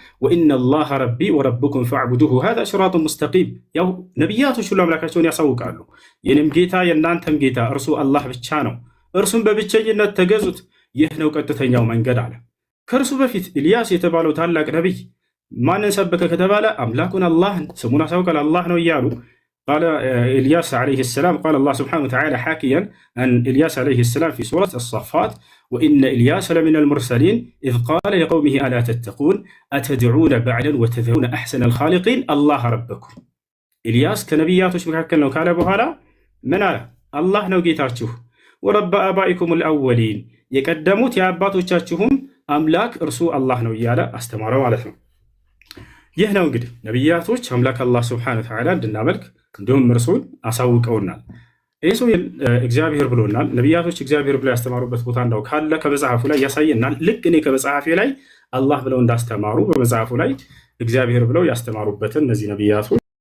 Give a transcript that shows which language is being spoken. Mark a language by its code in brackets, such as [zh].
[ar] ወኢነ ላሀ ረቢ ወረብኩም ፈዕቡዱሁ ሃዛ ሲራጡን ሙስተቂም። [am] ያው ነቢያቶች ሁሉ አምላካቸውን ያሳውቃሉ። የኔም ጌታ የእናንተም ጌታ እርሱ አላህ ብቻ ነው፣ እርሱም በብቸኝነት ተገዙት፣ ይህ ነው ቀጥተኛው መንገድ አለ። ከእርሱ በፊት ኢልያስ የተባለው ታላቅ ነቢይ ማንን ሰበከ ከተባለ አምላኩን አላህን፣ ስሙን አሳውቃል፣ አላህ ነው እያሉ [ar] قال إلياس عليه السلام قال الله سبحانه وتعالى حاكيا عن إلياس عليه السلام في سورة الصفات وإن إلياس لمن المرسلين إذ قال لقومه ألا تتقون أتدعون بعلا وتذرون أحسن الخالقين الله ربكم إلياس كنبياتوች [am] መካከል ነው ካለ በኋላ ምን አለ? አላህ ነው ጌታችሁ [ar] ወረብ አባኢኩም الأولين [am] የቀደሙት የአባቶቻችሁም አምላክ እርሱ አላህ ነው እያለ አስተማረው ማለት ነው። ይህ ነው እንግዲህ ነቢያቶች አምላክ አላህ ሱብሓነሁ ወተዓላ እንድናመልክ እንዲሁም እርሱን አሳውቀውናል። ይህ ሰው እግዚአብሔር ብሎናል። ነቢያቶች እግዚአብሔር ብለው ያስተማሩበት ቦታ እንዳው ካለ ከመጽሐፉ ላይ ያሳየናል። ልክ እኔ ከመጽሐፌ ላይ አላህ ብለው እንዳስተማሩ በመጽሐፉ ላይ እግዚአብሔር ብለው ያስተማሩበትን እነዚህ ነቢያቶች